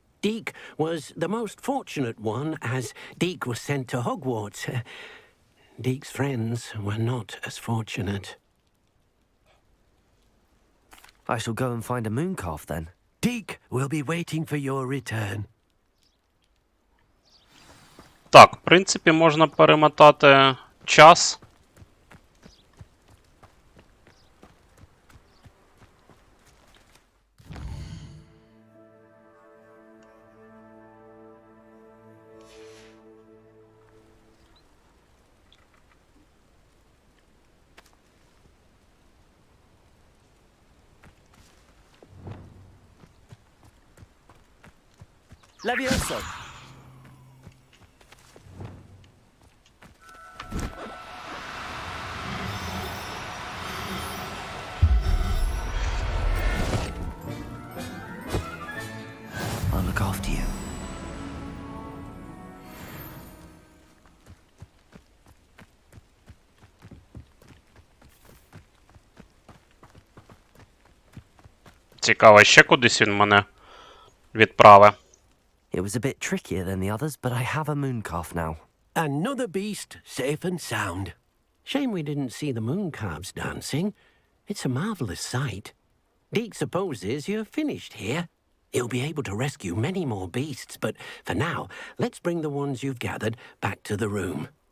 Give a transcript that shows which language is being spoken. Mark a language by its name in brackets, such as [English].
[English] Deek was the most fortunate one, as Deek was sent to Hogwarts. Deek's friends were not as fortunate. I shall go and find a moon calf then. Deek will be waiting for your return. [Ukrainian] Так, в принципі, можна перемотати час. [English] Levioso! I'll look after you. [Ukrainian] Цікаво, ще кудись він мене відправить. [English] It was a bit trickier than the others, but I have a mooncalf now. Another beast, safe and sound. Shame we didn't see the mooncalves dancing. It's a marvelous sight. Deke supposes you're finished here. He'll be able to rescue many more beasts, but for now, let's bring the ones you've gathered back to the room.